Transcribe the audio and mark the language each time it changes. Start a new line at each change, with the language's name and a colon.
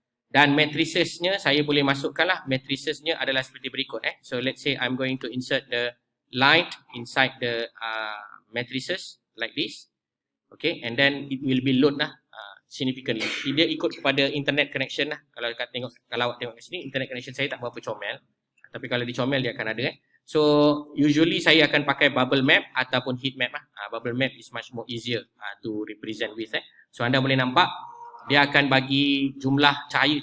Malay: Dan matricesnya saya boleh masukkan lah, matricesnya adalah seperti berikut.
English: So let's say I'm going to insert the light inside the matrices like this. Okay, and then it will be load lah significantly.
Malay: Dia ikut kepada internet connection lah. Kalau awak tengok kat sini, internet connection saya tak berapa comel. Tapi kalau dicomel dia akan ada. So usually saya akan pakai bubble map ataupun heat map lah.
English: Bubble map is much more easier to represent with.
Malay: So anda boleh nampak dia akan bagi jumlah cahaya.